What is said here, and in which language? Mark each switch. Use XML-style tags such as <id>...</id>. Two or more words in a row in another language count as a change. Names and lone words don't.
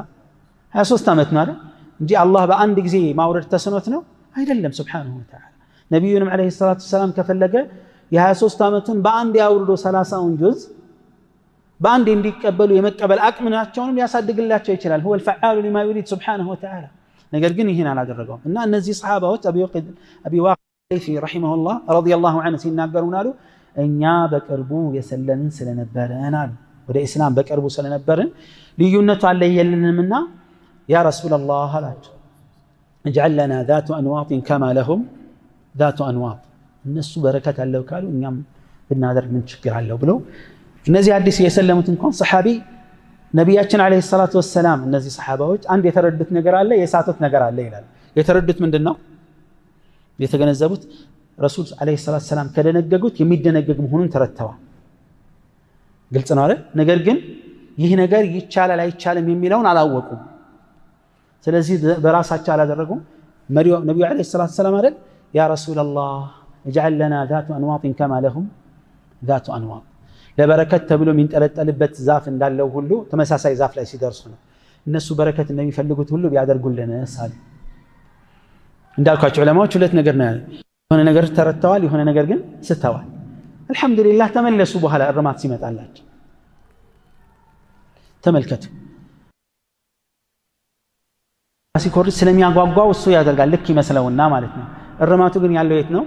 <am>23 ዓመት ነው አይደል እንጂ አላህ በአንድ ጊዜ ማውረድ ተስኖት ነው አይደለም</am> <ar>سبحانه وتعالى።</ar> <am>ነብዩንም</am> <ar>عليه صلاته سلام</ar> <am>ከፈለገ የ23 ዓመቱን በአንድ ያውርዶ 30ውን ጁዝ በአንድ እንዲቀበሉ የመቀበል አቅምናቸውን ሊያሳድግላቸው ይችላል።</am> <ar>هو الفعال لما يريد سبحانه وتعالى።</ar> <am>ነገር ግን ይሄን አላደረገውም እና እነዚህ ሰሃባዎች አቢ ዋቂድ</am> <ar>رحمه الله رضي الله عنه</ar> <am>ሲናገሩን አሉ እኛ በቅርቡ የሰለምን ስለነበረን አሉ ወደ እስላም በቅርቡ ስለነበርን ልዩነቱ አለየልንምና</am> <ar>يا رسول الله</ar> <am>አላቸው</am> <ar>اجعل لنا ذات انواط كما لهم ذات انواط</ar> <am>እነሱ በረከት አለው ካሉ እኛም ብናደርግ ምን ችግር አለው ብለው እነዚህ አዲስ የሰለሙት እንኳን ሰሃቢ ነብያችን</am> <ar>عليه صلاته وسلم</ar> <am>እነዚህ ሰሃባዎች አንድ የተረዱት ነገር አለ የሳቱት ነገር አለ ይላል። የተረዱት ምንድነው? የተገነዘቡት ረሱል</am> <ar>عليه صلاته سلام</ar> <am>ከደነገጉት የሚደነገግ መሆኑን ተረተዋል። ግልጽ ነው አይደል? ነገር ግን ይህ ነገር ይቻላል አይቻልም የሚለውን አላወቁም። ስለዚህ በራሳቸው አላደረጉም። ነብዩ</am> <ar>عليه صلاته سلام</ar> <am>አይደል</am> <ar>يا رسول الله اجعل لنا ذات انواط كما لهم ذات انواط</ar> <am>ለበረከት ተብሎ የሚንጠለጠልበት ዛፍ እንዳለው ሁሉ ተመሳሳይ ዛፍ ላይ ሲደርሱ ነው እነሱ በረከት እንደሚፈልጉት ሁሉ ቢያደርጉልን ሳለ እንዳልኳቸው ዑለማዎች ሁለት ነገር ነው ያለው። የሆነ ነገር ተረተዋል፣ የሆነ ነገር ግን ስተዋል። አልহামዱሊላህ ተመለሱ በኋላ እርማት ሲመጣላቸው ተመልከቱ። ሲኮርጅ ስለሚያጓጓው እሱ ያደርጋል ልክ ይመስለውና ማለት ነው። እርማቱ ግን ያለው የት ነው?</am>